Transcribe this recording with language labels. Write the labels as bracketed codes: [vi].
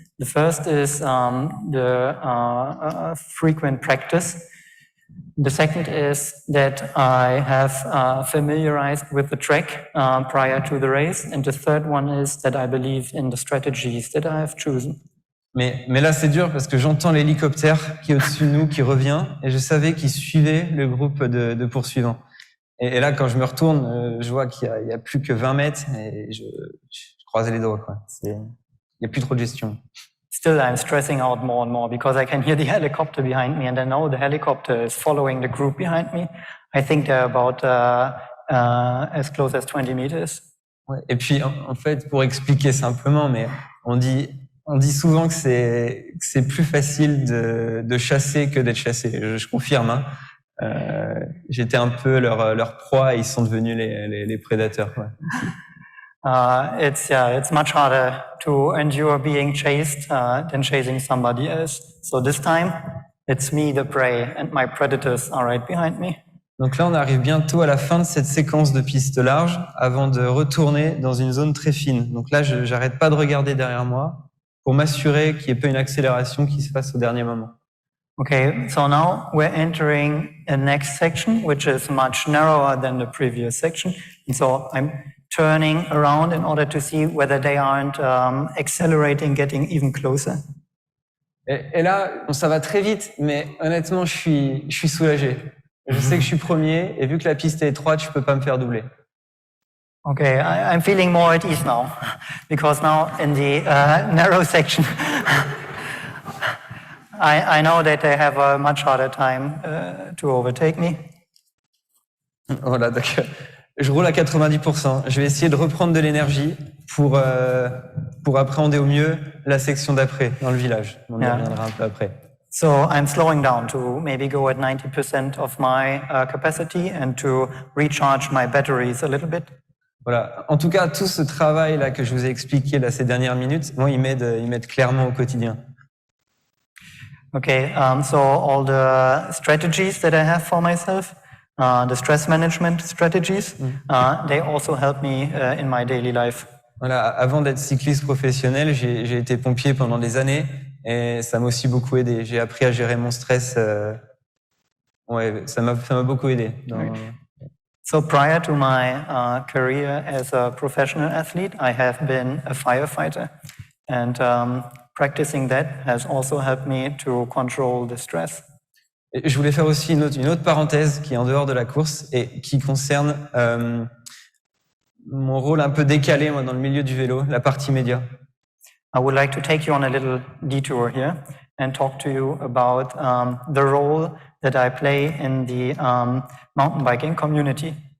[en] The first is the frequent practice. The second is that I have familiarized with the track prior to the race, and the third one is that I believe in the strategies that I have chosen. [fr] Mais là, c'est dur parce que j'entends l'hélicoptère qui est au-dessus de nous, qui revient, et je savais qu'il suivait le groupe de poursuivants. Et là, quand je me retourne, je vois qu'il y a plus que 20 mètres et je croisais les doigts, quoi. Il y a plus trop de gestion. [en] Still, I'm stressing out more and more because I can hear the helicopter behind me and I know the helicopter is following the group behind me. I think they're about as close as 20 meters. [fr] Ouais. Et puis, en fait, pour expliquer simplement, mais on dit souvent que c'est plus facile de chasser que d'être chassé. Je confirme, hein. J'étais un peu leur proie et ils sont devenus les prédateurs. Ouais. [en] It's much harder to endure being chased than chasing somebody else. So this time, it's me the prey and my predators are right behind me. [fr] Donc là, on arrive bientôt à la fin de cette séquence de pistes larges avant de retourner dans une zone très fine. Donc là, j'arrête pas de regarder derrière moi pour m'assurer qu'il n'y ait pas une accélération qui se fasse au dernier moment. [en] Okay, so now we're entering a next section, which is much narrower than the previous section. And so I'm turning around in order to see whether they aren't accelerating, getting even closer. [fr] Et là, bon, ça va très vite, mais honnêtement, je suis soulagé. Je sais que je suis premier, et vu que la piste est étroite, je peux pas me faire doubler. [en] Okay, I'm feeling more at ease now, because now in the narrow section, I know that they have a much harder time to overtake me. [fr] Voilà, donc je roule à 90%. Je vais essayer de reprendre de l'énergie pour appréhender au mieux la section d'après, dans le village. On y reviendra un peu après. [en] So I'm slowing down to maybe go at 90% of my capacity and to recharge my batteries a little bit. [fr] Voilà. En tout cas, tout ce travail-là que je vous ai expliqué là, ces dernières minutes, moi, il m'aide clairement au quotidien. [en] Okay, so all the strategies that I have for myself, the stress management strategies, they also help me in my daily life. [fr] Voilà. Avant d'être cycliste professionnel, j'ai été pompier pendant des années et ça m'a aussi beaucoup aidé. J'ai appris à gérer mon stress. Ouais, ça m'a beaucoup aidé. [en] So prior to my career as a professional athlete, I have been a firefighter, and practicing that has also helped me to control the stress. [fr] Et je voulais faire aussi une autre parenthèse qui est en dehors de la course et qui concerne mon rôle un peu décalé moi dans le milieu du vélo, la partie média. [en] I would like to take you on a little detour here and talk to you about the role that I play in the mountain biking community.